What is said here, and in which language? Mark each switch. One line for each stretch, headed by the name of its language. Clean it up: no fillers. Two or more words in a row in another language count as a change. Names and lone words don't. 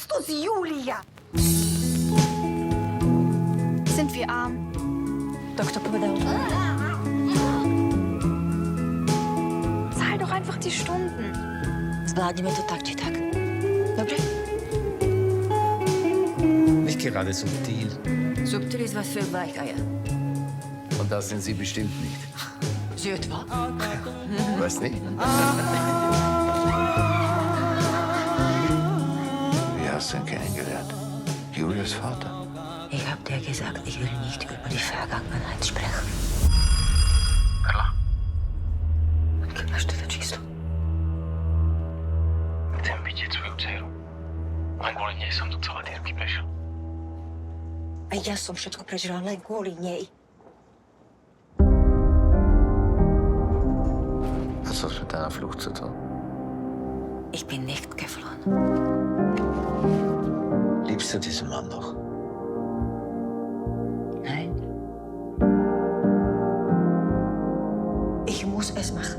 German: Julia. Sind wir arm?
Slovak: Doktor povedal.
German: Zahl doch einfach die Stunden.
Slovak: Zvládneme to tak či tak. Dobře?
German: Nicht gerade subtil. Subtil ist was für Weicheier. Und das sind Sie bestimmt nicht. Sie etwa? Weiß nicht. Wie hast du ihn kennengelernt? Julias Vater? Ich hab dir gesagt, ich will nicht über die Vergangenheit sprechen. Carla?
Slovak: Máš toto číslo? Chcem vidieť svoju dceru. Len kvôli nej som tu celé dierky prešiel. A ja som všetko prežila len kvôli nej.
German: Hat das mit deiner Flucht zu tun? Ich bin nicht geflohen. Liebst du diesen Mann noch? Nein. Ich muss es machen.